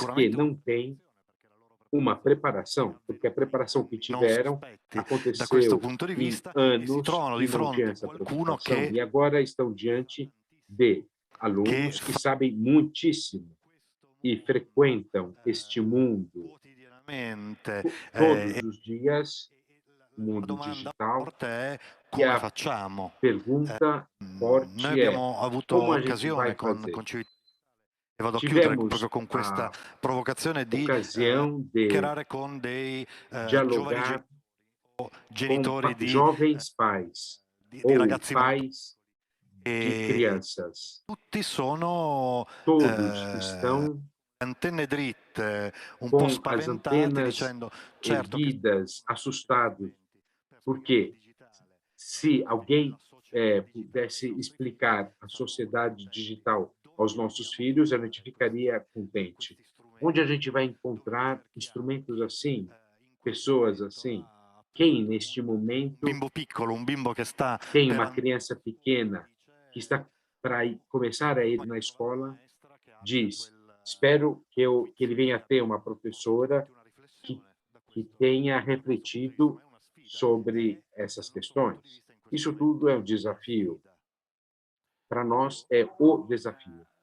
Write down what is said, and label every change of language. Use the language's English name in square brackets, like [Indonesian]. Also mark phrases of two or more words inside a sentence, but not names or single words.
[Portuguese] que não têm uma preparação, porque a preparação que tiveram aconteceu em anos e não tinha essa preocupação, e agora estão diante de alunos que sabem muitíssimo e frequentam este mundo todos os dias o mundo [Italian] domanda [Portuguese] digital, [Italian] forte è e come a facciamo. [Portuguese] pergunta [Italian] Noi [Portuguese] forte é [Italian] abbiamo avuto [Portuguese] como a gente vai [Italian] occasione [Portuguese] fazer. [Italian] con Cività, e vado a chiudere [Portuguese] Tivemos [Italian] proprio con questa [Portuguese] a [Italian] provocazione di [Portuguese] ocasião de [Italian] chiacchierare con dei giovani [Portuguese] dialogar com [Italian] genitori [Portuguese] jovens pais [Italian] di [Portuguese] ou [Italian] ragazzi molto [Portuguese] pais de [Italian] e [Portuguese] crianças. [Italian] tutti sono [Portuguese] Todos estão [Italian] antenne dritte, un po' [Portuguese] com as [Italian] spaventati, [Portuguese] antenas [Italian] dicendo certo che [Portuguese] erguidas, assustados, porque se alguém pudesse explicar a sociedade digital aos nossos filhos, a gente ficaria contente. Onde a gente vai encontrar instrumentos assim, pessoas assim? Quem, neste momento, [Italian] bimbo piccolo, un bimbo che sta [Portuguese] tem [Italian] per [Portuguese] uma criança pequena que está para começar a ir na escola, diz: espero que ele venha ter uma professora que, que tenha refletido sobre essas questões. Isso tudo é um desafio. Para nós é o desafio.